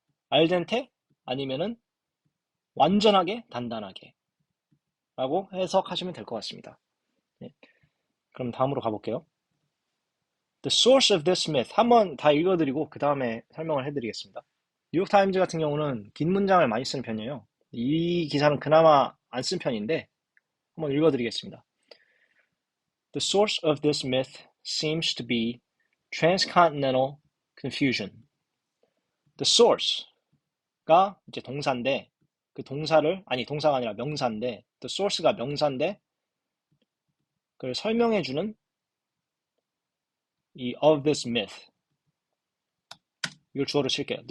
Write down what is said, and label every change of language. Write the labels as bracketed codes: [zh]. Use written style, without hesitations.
[ko] 알덴테 아니면은 완전하게 단단하게 라고 해석하시면 될 것 같습니다. 네. 그럼 다음으로 가볼게요. [en] The source of this myth [ko] 한번 다 읽어드리고 그 다음에 설명을 해드리겠습니다. 뉴욕타임즈 같은 경우는 긴 문장을 많이 쓰는 편이에요. 이 기사는 그나마 안 쓴 편인데 한번 읽어드리겠습니다. [en] The source of this myth seems to be transcontinental confusion. [ko] The source가 이제 동사인데 그 동사를 동사가 아니라 명사인데 the source가 명사인데 그걸 설명해주는 이 [en] of this myth [ko] 이걸 주어로 칠게요.